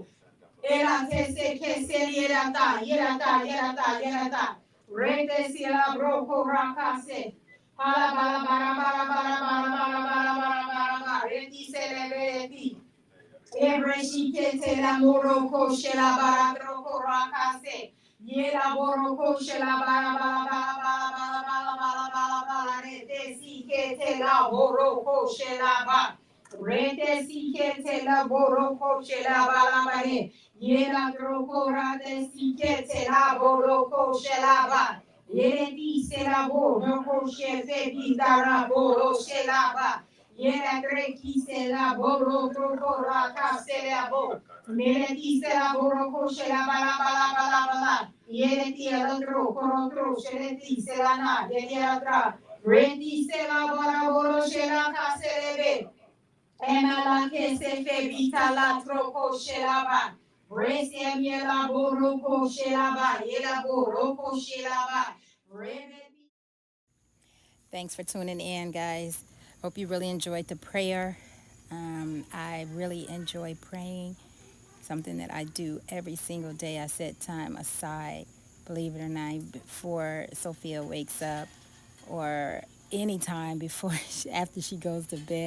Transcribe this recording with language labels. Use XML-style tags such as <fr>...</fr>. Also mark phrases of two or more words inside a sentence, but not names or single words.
<en>Ela tese kese yerata. Rete si la broko rakase. Hala bara bara bara bara bara bara bara bara bara bara. Reti se leveti. Ebreshikete la moroko shela bara troko rakase. Yela boroko shela bara bara bara bara bara bara bara bara bara. Rete sikete la boroko shela ba. Rete sikete la boroko shela bara bare. Yela troko rate sikete la boroko shela ba. Yele dice la boroko shefe bidara boro shela ba. Yera greki se la boro troko raka se la bo. Mele ti se la boro koshe la bala bala bala bala. Yere ti el otro koro tro shele ti se la na. Yere atra. Rendi se la bora boro she la ka se le be. Ema la ke se fe bita la troko she la ba. Rese mi la boro koshe la ba. Yela boro koshe la ba. Thanks for tuning in, guys. Hope you really enjoyed the prayer. I really enjoy praying, something that I do every single day. I set time aside, believe it or not, before Sophia wakes up or any time before after she goes to bed.</en>